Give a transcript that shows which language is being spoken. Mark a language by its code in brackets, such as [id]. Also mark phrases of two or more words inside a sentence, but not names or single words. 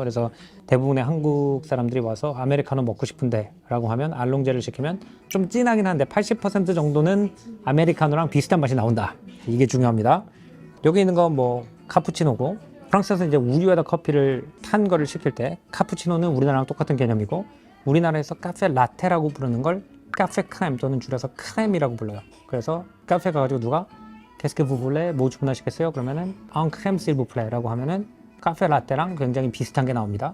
[ko] 그래서 대부분의 한국 사람들이 와서 아메리카노 먹고 싶은데 라고 하면 알롱제를 시키면 좀 진하긴 한데 80% 정도는 아메리카노랑 비슷한 맛이 나온다. 이게 중요합니다. 여기 있는 건 뭐 카푸치노고, 프랑스에서 이제 우유에다 커피를 탄 거를 시킬 때 카푸치노는 우리나라랑 똑같은 개념이고, 우리나라에서 카페 라테라고 부르는 걸 카페 크렘 또는 줄여서 크렘이라고 불러요. 그래서 카페 가가지고 누가 [fr] Qu'est-ce que vous voulez? [ko] 뭐 주문하시겠어요? 그러면은 [fr] un crème s'il vous plaît [ko] 라고 하면은 카페 라테랑 굉장히 비슷한 게 나옵니다.